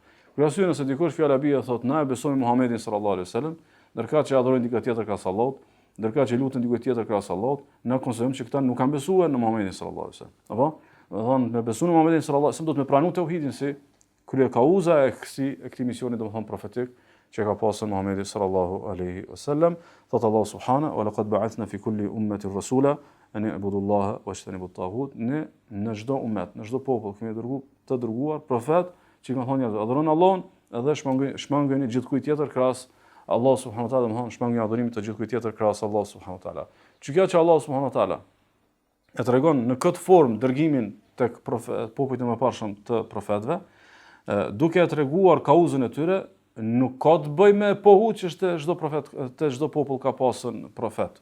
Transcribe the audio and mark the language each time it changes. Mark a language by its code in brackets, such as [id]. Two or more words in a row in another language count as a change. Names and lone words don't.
[sq] Për arsye nëse dikush fjala bie thotë na e besojmë Muhamedit [ar] صلى الله عليه وسلم, [sq] ndërka që adhurojnë dikë tjetër krahas Allahut, ndërka që lutën dikë tjetër krahas Allahut, na konsiderojmë që këta nuk kanë besuar në Muhamedit [ar] صلى الله عليه وسلم. [sq] Apo, do thonë me besuar në Muhamedit [ar] صلى الله عليه وسلم [sq] do të pranu tauhidin si krye kauza e këtij misioni domethënë profetik që ka pasur Muhamedi [ar] صلى الله عليه وسلم. Thot Allah سبحانه ولقد بعثنا في كل أمة رسولا أن اعبدوا الله واجتنبوا الطاغوت. [sq] Ne në çdo ummet, në çdo popull kemi të dërguar profet që kanë thonë adhuroni Allahun edhe shmangojnë gjithkujt tjetër krahas Allah [ar] سبحانه وتعالى [sq] domthon shmangon adhurimin të gjithë kujt tjetër krahas Allah [ar] سبحانه وتعالى. [sq] Kjo që Allah [ar] سبحانه وتعالى [sq] e tregon në këtë formë dërgimin tek popujt e mëparshëm të profetëve, duke treguar kauzën e tyre, nuk ka të bëjë me pohu që çdo profet, të çdo popull ka pasën profet.